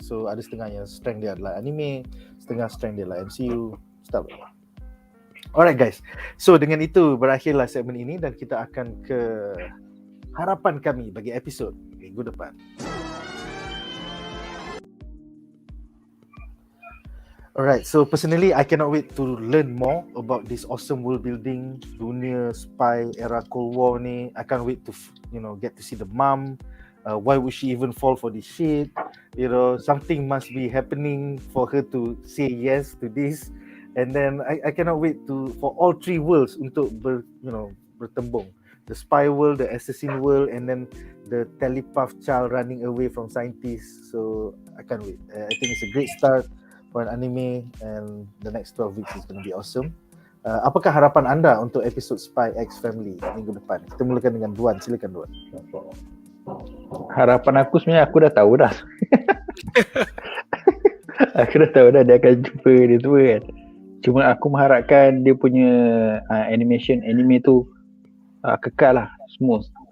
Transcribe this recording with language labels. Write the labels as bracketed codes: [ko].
[ms] So ada setengah yang strength dia adalah anime, setengah strength dia adalah MCU, stuff. [en] Alright guys. [ms] So dengan itu berakhirlah segmen ini dan kita akan ke harapan kami bagi episod minggu depan. [en] Alright, so personally I cannot wait to learn more about this awesome world building, [ms] dunia spy era Cold War ni. [en] I can't wait to get to see the mom. Why would she even fall for this shit? Something must be happening for her to say yes to this. And then I cannot wait for all three worlds [ms] untuk bertembung. [en] The spy world, the assassin world, and then the telepath child running away from scientists. So I can't wait. I think it's a great start for an anime, and the next 12 weeks is going to be awesome. [ms] Apakah harapan anda untuk episod SPYxFAMILY minggu depan? Kita mulakan dengan Duan. Silakan Duan. Harapan aku sebenarnya aku dah tahu dah. Aku dah tahu dah dia akan jumpa dia tua kan. Cuma aku mengharapkan dia punya anime tu kekal lah semua.